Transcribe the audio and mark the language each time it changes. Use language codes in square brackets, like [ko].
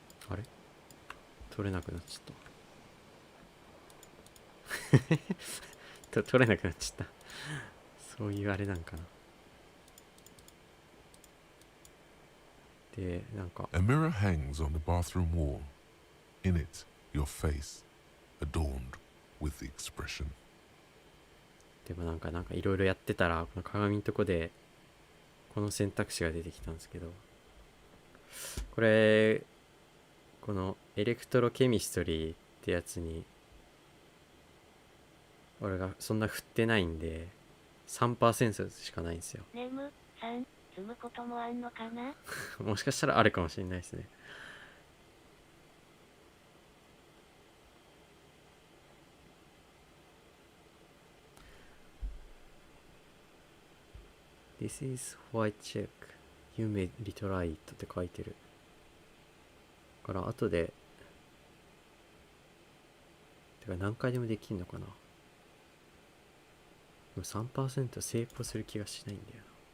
[ja] あれ取れなくなっちゃった取れなくなっちゃった。そういうあれなんかな。で、なんか [en] A mirror hangs on the bathroom wall. In it, your face, adorned with the expression. [ja] でもなんかいろいろやってたら、この鏡のとこでこの選択肢が出てきたんですけど、これこのエレクトロケミストリーってやつに俺がそんな振ってないんで 3% しかないんですよ。ネムさん、積むこともあんのかな。もしかしたらあるかもしれないですね。 [en] This is white check. You may retry it [ja] って書いてる。だから後で、てか何回でもできんのかな。でも 3% 成功する気がしないんだよな。